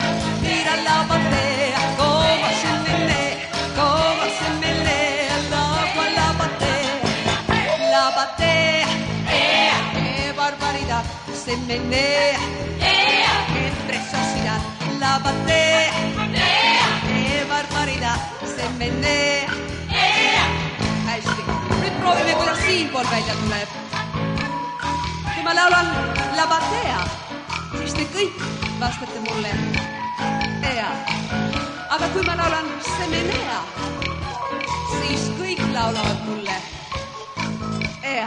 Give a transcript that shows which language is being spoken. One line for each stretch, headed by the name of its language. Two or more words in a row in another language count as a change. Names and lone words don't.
Spanish: Mira la batea, cómo se menea, el agua la batea. La batea, qué barbaridad, se menea, qué preciosidad. La batea, qué barbaridad, se menea.
Estonian: Hästi. Nyt proovimme, kuidas siinpool välja tuleb. Kui ma laulan La Batea, siis te kõik vastate mulle Ea. Aga kui ma laulan Semenea, siis kõik laulavad mulle Ea.